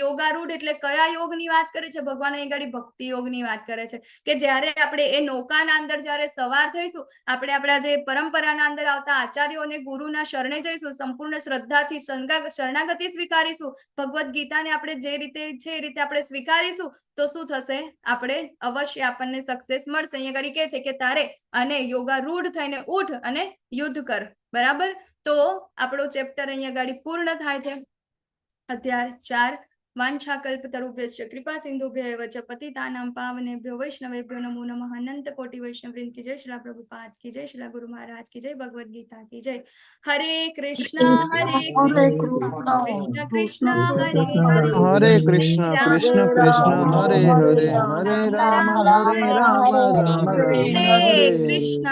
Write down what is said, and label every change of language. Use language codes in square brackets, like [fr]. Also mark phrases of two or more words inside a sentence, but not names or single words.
[gu] યોગારૂઢ એટલે કયા યોગની વાત કરે છે ભગવાન? અહીં ગાડી ભક્તિ યોગની વાત કરે છે, કે જ્યારે આપણે એ નૌકાના અંદર જ્યારે સવાર થઈશું, આપણે આપણા જે પરંપરાના અંદર આવતા આચાર્યો અને ગુરુના શરણે જઈશું, સંપૂર્ણ શ્રદ્ધાથી શરણાગતિ સ્વીકારીશું, ભગવદ ગીતાને આપણે જે રીતે છે એ રીતે આપણે સ્વીકારીશું, તો શું થશે? આપણે અવશ્ય આપણને સક્સેસ મળશે. અહીંયા ગાડી કહે છે કે તારે અને યોગારૂઢ થઈને ઉઠ અને યુદ્ધ કર, બરાબર. તો આપણો ચેપ્ટર અહીંયા ગાડી પૂર્ણ થાય છે, અધ્યાય 4, [sa] वाञ्छाकल्पतरुभ्यश्च कृपा सिन्धुभ्यः एव च पतितानां पावनेभ्यो वैष्णवेभ्यो नमो नमः। [hi] अनंत कोटि वैष्णव वृंद की जय, श्रीला प्रभुपाद की जय, श्रीला गुरु महाराज की जय, भगवद गीता की जय। [sa] हरे कृष्णा कृष्ण कृष्ण हरे हरे, हरे कृष्णा कृष्ण कृष्ण हरे हरे, हरे राम हरे राम, राम राम हरे हरे हरे।